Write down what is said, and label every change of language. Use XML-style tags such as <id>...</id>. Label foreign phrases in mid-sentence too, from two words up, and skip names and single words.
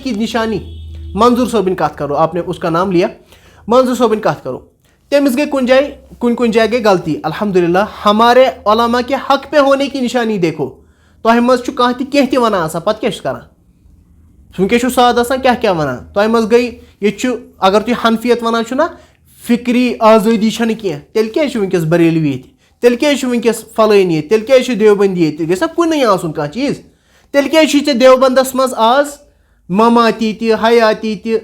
<ks>کی نشانی منظور صٲبٕنۍ کتھ کرو</ks> <ur>آپ نے اس کا نام لیا</ur> <ks>منظور صٲبٕنۍ کتھ کرو تٔمِس گٔے کُنہِ جایہِ گٔے غلطی الحمدللہ</ks> <ur>ہمارے علما کے حق پہ ہونے کی نشانی دیکھو</ur> <ks>تۄہہِ منٛز چھُ کانٛہہ تہِ کینٛہہ تہِ وَنان آسان پتہٕ کیٛاہ چھُس کران وٕنکٮ۪س چھُ سادٕ آسان کیٛاہ وَنان تۄہہِ منٛز گٔے ییٚتہِ چھُ اگر تُہۍ حنفیت وَنان چھُو نا فکری آزٲدی چھنہٕ کینٛہہ تیٚلہِ کیٛازِ چھُ وٕنکٮ۪س بریلوی ییٚتہِ تیٚلہِ کیٛازِ چھُ وٕنکٮ۪س فلٲنۍ ییٚتہِ تیٚلہِ کیٛازِ چھُ دیوبندی ییٚتہِ گژھِ نا کُنُے آسُن کانٛہہ چیٖز تیٚلہِ کیٛازِ چھُے ژےٚ دیوبندس منٛز آز مماتی تہِ حیاتی تہِ</ks>